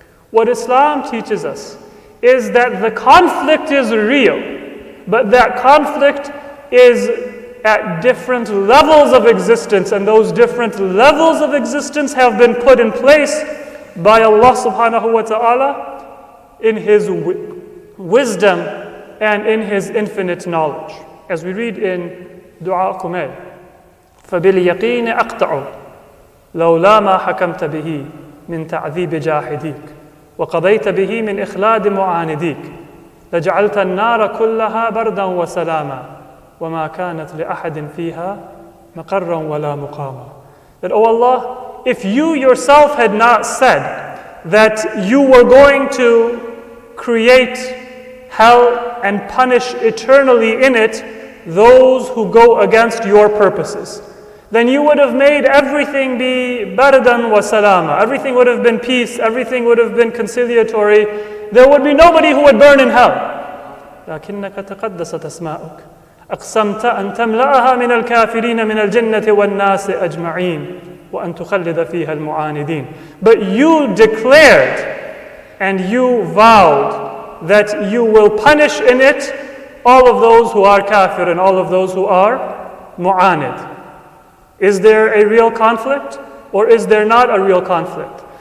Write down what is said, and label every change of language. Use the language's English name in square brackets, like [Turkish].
[English] What Islam teaches us is that the conflict is real, but that conflict is at different levels of existence, and those different levels of existence have been put in place by Allah subhanahu wa ta'ala in His wisdom and in His infinite knowledge. As we read in Dua Kumail, [Arabic] فَبِالْيَقِينِ أَقْطَعُ لَوْلَا مَا حَكَمْتَ بِهِ مِنْ تَعْذِيبِ جَاحِدِيكَ وَقَضَيْتَ بِهِ مِنْ إِخْلَادِ مُعَانِدِيكَ لَجَعَلْتَ النَّارَ كُلَّهَا بَرْدًا وَسَلَامًا وَمَا كَانَتْ لِأَحَدٍ فِيهَا مَقَرًّا وَلَا مُقَامًا. [English] That, O Allah, if you yourself had not said that you were going to create hell and punish eternally in it those who go against your purposes, then you would have made everything be bardan wa salama. Everything would have been peace, everything would have been conciliatory. There would be nobody who would burn in hell. [Arabic] لكنك تقدست أسماؤك أقسمت أن تملأها من الكافرين من الجنة والناس أجمعين وأن تخلد فيها المعاندين. [English] But you declared and you vowed that you will punish in it all of those who are kafir and all of those who are mu'anid. Is there a real conflict or is there not a real conflict?